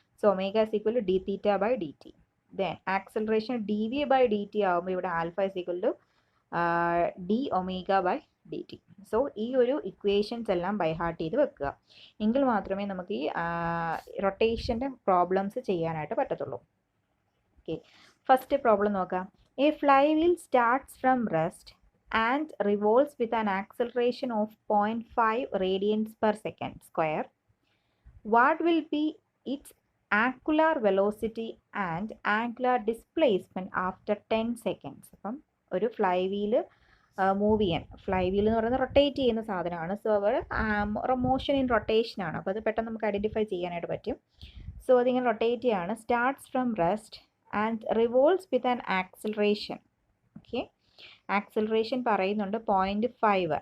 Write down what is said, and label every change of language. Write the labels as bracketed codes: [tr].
[en] So omega is equal to dθ/dt. Then acceleration dv/dt [ml] ആകുമ്പോൾ ഇവിടെ [en] Alpha is equal to dω/dt. [ml] So ഈ ഒരു equations എല്ലാം by heart ചെയ്ത് വെക്കുക. എങ്കിൽ മാത്രമേ നമുക്ക് ഈ റൊട്ടേഷൻ്റെ പ്രോബ്ലംസ് ചെയ്യാനായിട്ട് പറ്റത്തുള്ളൂ. ഓക്കെ, ഫസ്റ്റ് പ്രോബ്ലം നോക്കാം. [en] A flywheel starts from rest and revolves with an acceleration of 0.5 radians per second square. What will be its angular velocity and angular displacement after 10 seconds? [ml] അപ്പം ഒരു ഫ്ലൈ വീല് മൂവ് ചെയ്യാൻ, fly wheel എന്ന് പറയുന്നത് rotate ചെയ്യുന്ന സാധനമാണ്. So [en] അവർ motion in rotation [ml] ആണ്. അപ്പോൾ അത് പെട്ടെന്ന് നമുക്ക് ഐഡൻറ്റിഫൈ ചെയ്യാനായിട്ട് പറ്റും. [en] so [ml] അതിങ്ങനെ റൊട്ടേറ്റ് ചെയ്യാണ്. [en] Starts from rest and revolves with an acceleration. [ml] Okay, acceleration പറയുന്നുണ്ട് 0.5.